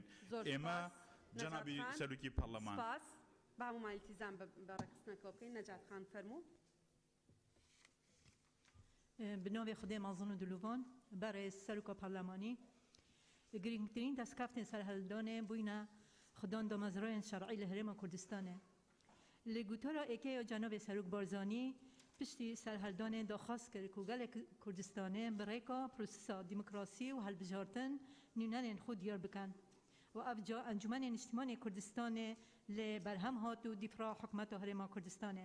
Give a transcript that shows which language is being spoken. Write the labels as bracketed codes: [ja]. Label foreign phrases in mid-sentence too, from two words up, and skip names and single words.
[ckb] ئێمە جەنابی سەرۆکی پەرلەمان با هەمومان ئیلتیزام بەڕێکخستنەکەوە بکەین. نەجات خان فەرموو. [ku] بناوی خودی مازن و دلوان برای سرک پارلمانی گرینگترین دستکفتن سرهلدانه بوینه خدان دامزرای شرعی لهرم کردستانه. لگوتارا اکی جناب سرک بارزانی پشتی سرهلدانه داخواست کرد که گل کردستانه برای که پروسس دموکراسی و هلبجارتن نونن خود دیار بکن و افجا انجمن اجتماعی کردستانه لبرهم هات و دفاع حکمت هرم کردستانه.